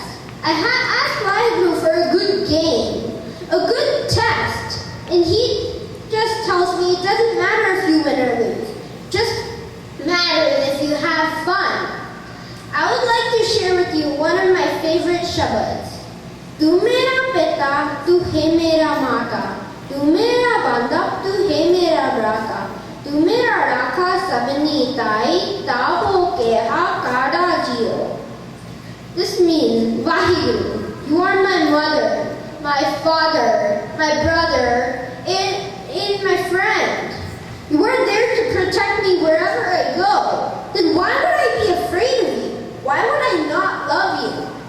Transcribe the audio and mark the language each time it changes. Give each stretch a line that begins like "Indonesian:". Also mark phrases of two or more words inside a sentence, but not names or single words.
English: I ask Vaheguru for a good game, a good test, and he just tells me it doesn't matter if you win or lose, just matters if you have fun. I would like to share with you one of my favorite shabads.
Punjabi: ਤੂੰ ਮੇਰਾ ਪਿਤਾ, ਤੂੰ ਹੈ ਮੇਰਾ ਮਾਤਾ. ਤੂੰ ਮੇਰਾ ਬੰਧਪ, ਤੂੰ ਹੈ ਮੇਰਾ ਭ੍ਰਾਤਾ. ਤੂੰ ਮੇਰਾ ਰਾਖਾ ਸਭਨੀ ਥਾਈ, ਤਾ ਭਉ ਕੇਹਾ ਕਾੜਾ ਜੀਉ.
English: This means, Vaheguru, you are my mother, my father, my brother, and my friend. You are there to protect me wherever I go. Then why would I be afraid of you? Why would I not love you?